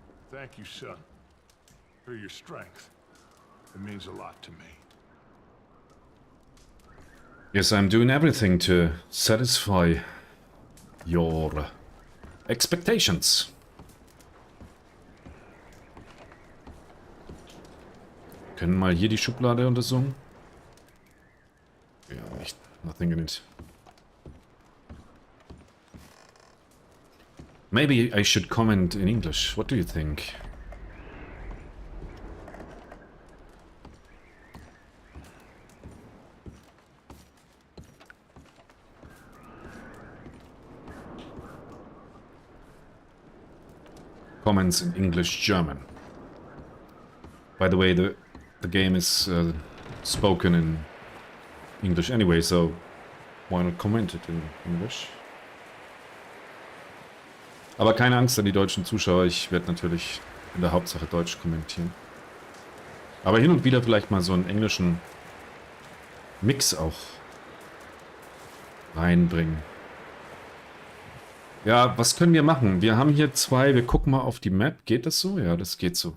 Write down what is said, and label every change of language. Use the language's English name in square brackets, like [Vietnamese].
[English] Thank you, son, for your strength. It means a lot to me. Yes, I'm doing everything to satisfy your expectations. [German] Können mal hier die Schublade untersuchen? Ja, nicht. [English] Nothing in it. Maybe I should comment in English. What do you think? Comments in English, German. By the way, the game is spoken in English anyway, so why not comment it in English? [German] Aber keine Angst an die deutschen Zuschauer, ich werde natürlich in der Hauptsache Deutsch kommentieren. Aber hin und wieder vielleicht mal so einen englischen Mix auch reinbringen. Ja, was können wir machen? Wir haben hier zwei, wir gucken mal auf die Map. Geht das so? Ja, das geht so.